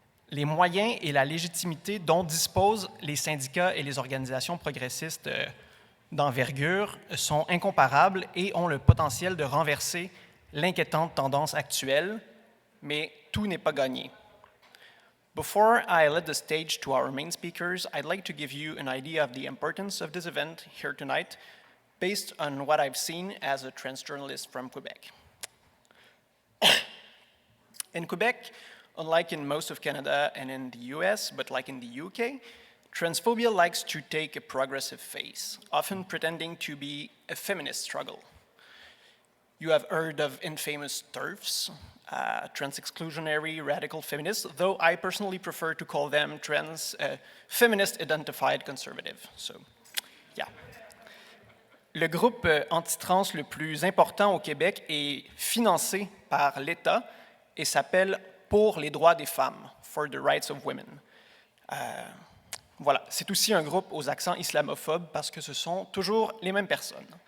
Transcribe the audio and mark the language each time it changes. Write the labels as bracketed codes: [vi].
[fr] Les moyens et la légitimité dont disposent les syndicats et les organisations progressistes d'envergure sont incomparables et ont le potentiel de renverser l'inquiétante tendance actuelle, mais tout n'est pas gagné. [en] Before I let the stage to our main speakers, I'd like to give you an idea of the importance of this event here tonight based on what I've seen as a trans journalist from Quebec. In Quebec, unlike in most of Canada and in the US, but like in the UK, transphobia likes to take a progressive face, often pretending to be a feminist struggle. You have heard of infamous TERFs, trans-exclusionary radical feminists, though I personally prefer to call them feminist-identified conservative. So, yeah. [fr] Le groupe anti-trans le plus important au Québec est financé par l'État et s'appelle Pour les droits des femmes, [en] For the Rights of Women. [fr] Voilà, c'est aussi un groupe aux accents islamophobes parce que ce sont toujours les mêmes personnes.